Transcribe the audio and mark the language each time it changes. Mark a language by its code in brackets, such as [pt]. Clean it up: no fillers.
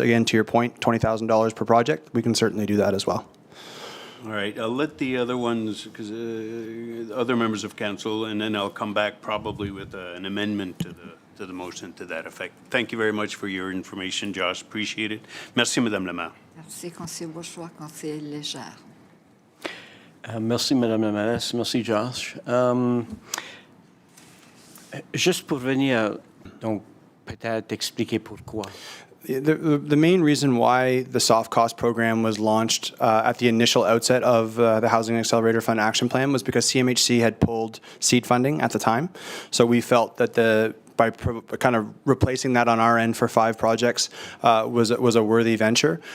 [en] Again, to your point, $20,000 per project. We can certainly do that as well. All right, I'll let the other ones, because other members of council, and then I'll come back probably with an amendment to the motion to that effect. Thank you very much for your information, Josh. Appreciate it. [fr] Merci, Madame la Maire. Merci, conseiller Bourgeois, conseiller Légère. Merci, Madame la Mairesse. Merci, Josh. Juste pour venir, donc, peut-être expliquer pourquoi. [en] The main reason why the soft cost program was launched at the initial outset of the Housing Accelerator Fund Action Plan was because CMHC had pulled seed funding at the time. So we felt that by kind of replacing that on our end for 5 projects was a worthy venture.